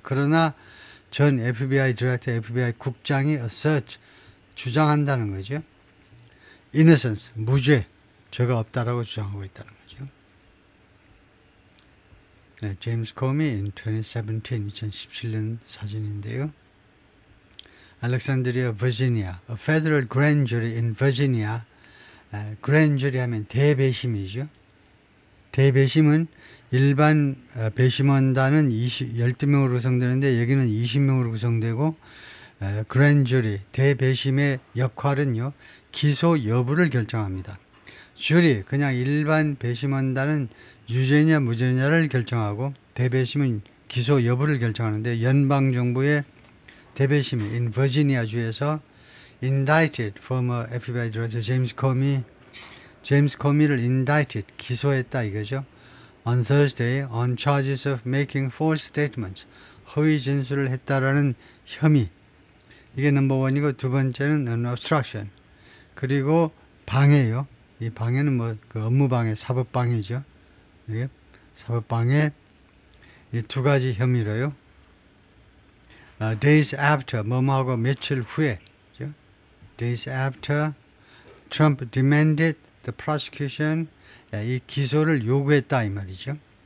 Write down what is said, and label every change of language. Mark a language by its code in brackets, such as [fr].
[ko] 그러나 전 FBI 디렉터, FBI 국장이 assert, 주장한다는 거죠. innocence, 무죄, 죄가 없다라고 주장하고 있다는 거죠. 네, 제임스 코미 in 2017년 사진인데요. [en] 알렉산드리아, 버지니아, a federal grand jury in Virginia. [ko] grand jury 하면 대배심이죠. 대배심은 일반 배심원단은 12명으로 구성되는데 여기는 20명으로 구성되고 grand jury, 대배심의 역할은요, 기소 여부를 결정합니다. 주리, 그냥 일반 배심원단은 유죄냐 무죄냐를 결정하고 대배심은 기소 여부를 결정하는데 연방정부의 대배심이 in 버지니아주에서 [en] indicted former FBI director [ko] 제임스 코미를 indicted, 기소했다 이거죠. [en] on Thursday on charges of making false statements, [ko] 허위 진술을 했다라는 혐의. 이게 넘버 원이고 두 번째는 [en] an obstruction. [ko] 그리고 방해요. 이 방해는 뭐 그 업무방해, 사법방해죠. 이게 사법방해, 이 두 가지 혐의로요. [en] days after, [ko] 뭐뭐하고 며칠 후에, [en] days after Trump demanded the prosecution, [ko] 이 기소를 요구했다 이 말이죠.